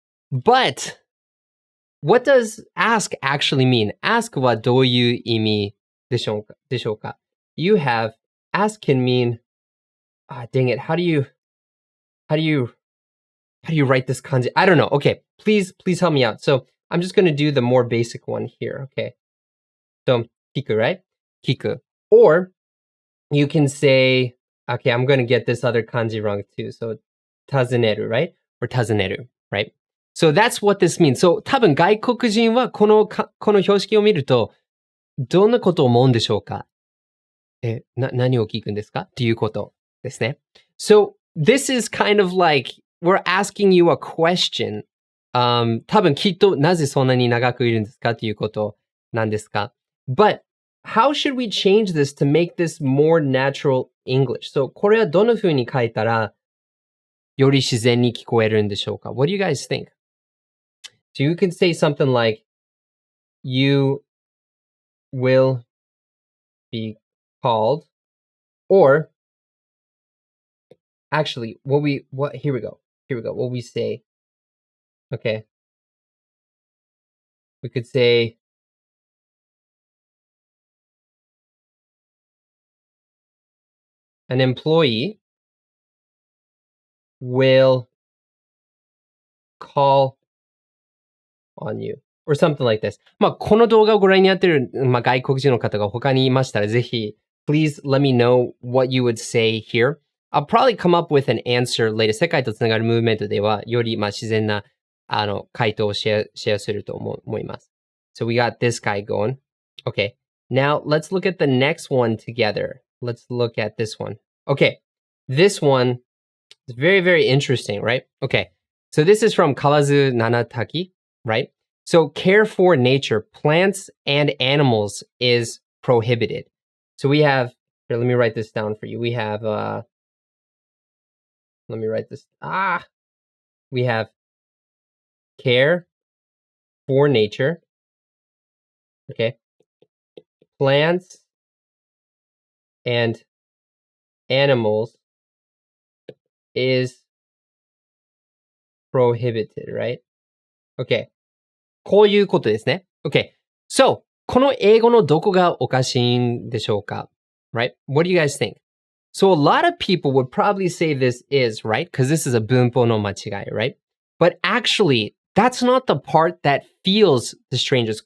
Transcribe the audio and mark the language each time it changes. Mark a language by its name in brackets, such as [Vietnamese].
[English] But what does ask actually mean? [Japanese] Ask はどういう意味でしょうか? [English] You have, ask can mean, dang it, how do you write this kanji? I don't know. Okay, please help me out. So I'm just going to do the more basic one here, okay? So, 聞く, right? 聞く. Or you can say, okay, I'm going to get this other kanji wrong too. So, 尋ねる, right? Or 尋ねる, right? So that's what this means. [Japanese] So 多分外国人はこの標識を見ると、どんなことを思うんでしょうか? 何を聞くんですか?っていうことですね。 [English] So this is kind of like, we're asking you a question. [Japanese] 多分きっとなぜそんなに長くいるんですかっていうことなんですか? [English] But how should we change this to make this more natural English? [Japanese] So これはどの風に書いたらより自然に聞こえるんでしょうか? [English] What do you guys think? So you can say something like, you will be called, or actually, here we go. What we say, okay. We could say, an employee will call on you, or something like this. [Japanese] まあ、この動画をご覧になっている、外国人の方が他にいましたら、ぜひ、 [English] please let me know what you would say here. I'll probably come up with an answer later. [Japanese] 世界とつながるムーブメントでは、より自然な回答をシェアすると思います。 [English] So we got this guy going. Okay. Now let's look at the next one together. Let's look at this one. Okay. This one is very, very interesting, right? Okay. So this is from Kawazu Nanataki, right? So care for nature, plants and animals is prohibited. So we have, here, let me write this down for you. We have, let me write this. We have care for nature. Okay. Plants and animals is prohibited, right? [Japanese] Okay. こういうことですね。Okay. So, この英語のどこがおかしいんでしょうか? [English] Right? What do you guys think? So, a lot of people would probably say this is, right? Because this is a 文法の間違い, right? But actually, that's not the part that feels the strangest.